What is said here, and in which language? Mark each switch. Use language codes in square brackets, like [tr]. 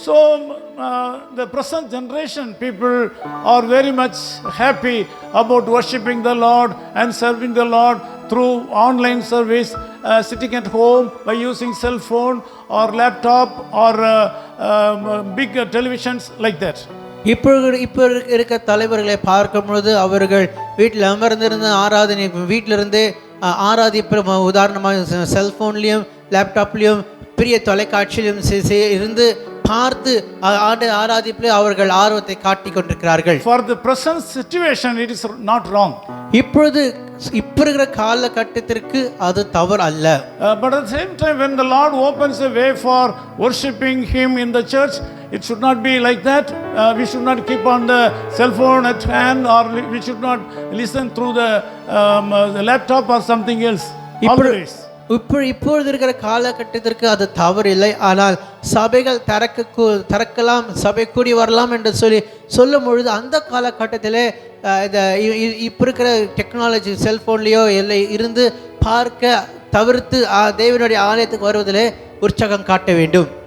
[en] So the present generation people are very much happy about worshiping the Lord and serving the Lord through online service, sitting at home by using cell phone or laptop or big televisions like that. [ta] இப்போ இருக்க தலைவர்களை பார்க்கும் பொழுது அவர்கள் வீட்டில் அமர்ந்திருந்த ஆராதனை வீட்டிலிருந்து ஆராதிப்பு உதாரணமாக செல்ஃபோன்லேயும் லேப்டாப்லேயும் பெரிய தொலைக்காட்சியிலும் இருந்து பார்த்து ஆராதிப்பில் அவர்கள் ஆர்வத்தை காட்டிக் கொண்டிருக்கிறார்கள். [en] For the present situation it is not wrong. [ta] இப்பொழுது இருக்கிற காலகட்டத்திற்கு அது தவறு அல்ல. [en] But at the same time when the Lord opens a way for worshiping Him in the church, it should not be like that. We should not keep on the cell phone at hand, or we should not listen through the laptop or something else. Always. [ta] இப்பொழுது இருக்கிற காலகட்டத்திற்கு அது தவறு இல்லை. ஆனால் சபைகள் திறக்கலாம், சபை கூடி வரலாம் என்று சொல்லும் பொழுது அந்த காலகட்டத்திலே இப்போ இருக்கிற டெக்னாலஜி செல்ஃபோன்லேயோ இல்லை இருந்து பார்க்க தவிர்த்து தேவனுடைய ஆலயத்துக்கு வருவதிலே உற்சாகம் காட்ட வேண்டும்.